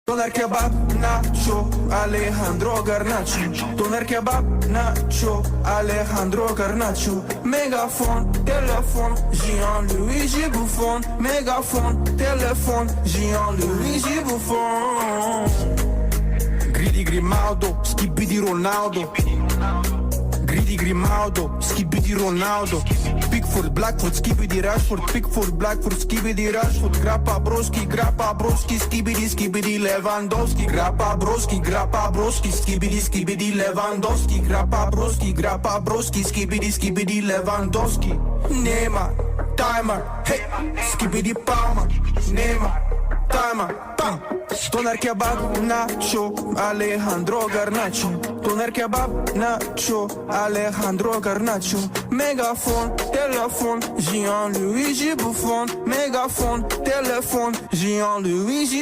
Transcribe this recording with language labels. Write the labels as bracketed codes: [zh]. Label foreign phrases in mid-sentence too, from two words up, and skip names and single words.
[en] Doner kebab, nacho, Alejandro Garnacho. Doner kebab, nacho, Alejandro Garnacho. [fr] Mégaphone, téléphone, Jean-Louis Bouffon. Mégaphone, téléphone, Jean-Louis Bouffon. [en] Gridi Grimaldo, skibidi Ronaldo. Gridi Grimaldo, skibidi Ronaldo. Pickford, Blackfoot, skibidi Rashford. Pickford, Blackfoot, skibidi Rashford. Grappa broski, skibidi Lewandowski. Grappa broski, skibidi Lewandowski. Grappa broski, skibidi Lewandowski. Neymar, timer, hey, skibidi Palmer. Neymar, timer, bam. Doner kebab, nacho, Alejandro Garnacho. Doner kebab, nacho, Alejandro Garnacho. [fr] Mégaphone, téléphone, Jean-Louis Bouffon. Mégaphone, téléphone, Jean-Louis